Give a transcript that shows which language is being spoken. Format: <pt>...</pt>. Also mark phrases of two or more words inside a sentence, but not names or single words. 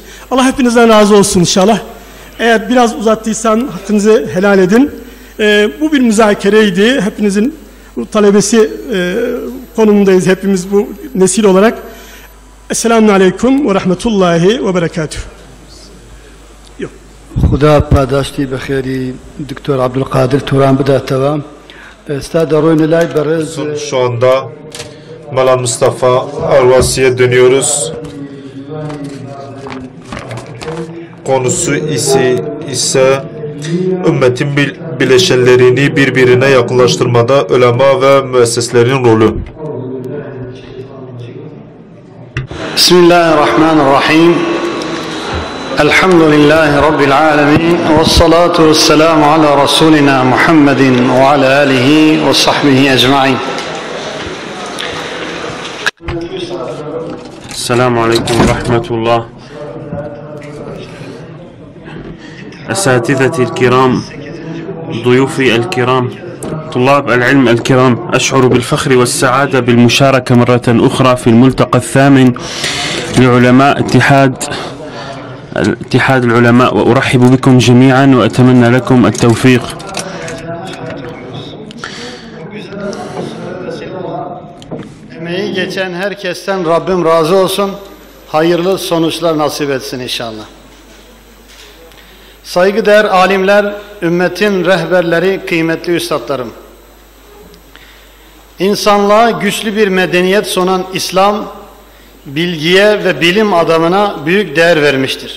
<tr>Allah hepinizden razı olsun inşallah. Eğer biraz uzattıysam hakkınızı helal edin. Bu bir müzakereydi. Hepinizin talebesi konumundayız hepimiz bu nesil olarak.</tr> <ar>السلام عليكم ورحمة الله وبركاته.</ar> <ckb>خدا پاداشتی بخیری دکتر عبدالقادر توران بداتوا استاد روین لای برز.</ckb> <tr>Şu anda Malan Mustafa Arvasi'ye dönüyoruz. Konusu ise ümmetin bileşenlerini birbirine yakınlaştırmada ulema ve müesseslerin rolü.</tr> <ar>بسم الله الرحمن الرحيم. الحمد لله رب العالمين. والصلاة والسلام على رسولنا محمد وعلى آله وصحبه أجمعين. السلام عليكم ورحمة الله. أساتذتي الكرام ضيوفي الكرام طلاب العلم الكرام أشعر بالفخر والسعادة بالمشاركة مرة أخرى في الملتقى الثامن لعلماء اتحاد العلماء وأرحب بكم جميعا وأتمنى لكم التوفيق.</ar> <tr>geçen herkesten Rabbim razı olsun. Hayırlı sonuçlar nasip etsin inşallah. Saygıdeğer alimler, ümmetin rehberleri, kıymetli üstadlarım. İnsanlığa güçlü bir medeniyet sunan İslam, bilgiye ve bilim adamına büyük değer vermiştir.</tr>